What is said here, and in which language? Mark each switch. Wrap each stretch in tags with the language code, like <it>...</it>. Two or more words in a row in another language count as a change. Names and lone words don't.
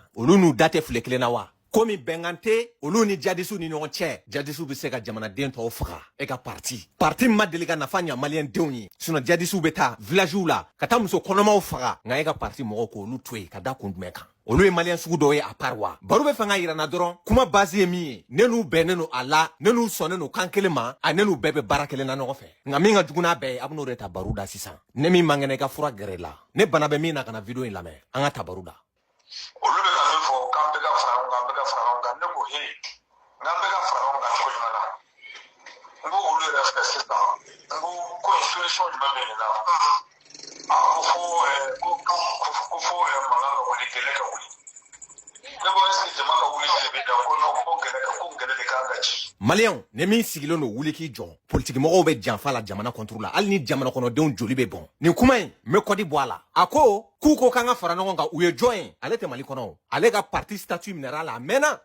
<bm>Olu n'u da tɛ file kelen na wa? Komi bɛnkan tɛ olu ni djihadistes ni ɲɔgɔn cɛ. Djihadistes bɛ se ka jamanaden tɔw faga e ka parti. Parti ma deli ka nafa ɲa Maliens denw ye. Sinon djihadistes bɛ taa villagew la ka taa muso kɔnɔmaw faga. Nka e ka parti mɔgɔw k'olu to yen ka da kun jumɛn kan? Olu ye Maliens sugu dɔw ye</bm> <fr>à part</fr> <bm>wa? Baro bɛ fɛ ka yira n na dɔrɔn kuma base ye min ye. Ne n'u bɛnnen don a la, ne n'u sɔnnen don kan kelen ma, a ne n'u bɛɛ bɛ baara kelen na ɲɔgɔn fɛ. Nka min ka jugu n'a bɛɛ ye a bɛ n'o de ta baro da sisan. Ne min man kɛnɛ i ka fura gɛrɛ i la. Ne bana bɛ min na ka na vidéo in lamɛn. An ka ta baro da. Olu bɛ ka min fɔ k'an bɛ ka fara ɲɔgɔn kan, an bɛ ka fara ɲɔgɔn kan. Ne ko he, n'an bɛ ka fara ɲɔgɔn kan cogo jumɛn na? N ko olu yɛrɛ fɛ sisan, n ko ko in solution jumɛn bɛ nin na? Ko fo mankan ka wuli, kɛlɛ ka wuli. Ne ko</bm> <fr>est-ce que</fr> <bm>jama ka wuli de bɛ da ko non ko kɛlɛ de kan ka ci. Maliens, ne min sigilen don wuli k'i jɔ. Politique mɔgɔw bɛ janfa la jamana contre la. Hali ni jamana kɔnɔdenw joli bɛ bɔn. Nin kuma in n bɛ kɔdi bɔ a la. A ko k'u ko k'an ka fara ɲɔgɔn kan u ye jɔn ye? Ale tɛ Mali kɔnɔ o. Ale ka parti statut minɛra la a mɛnna.</bm>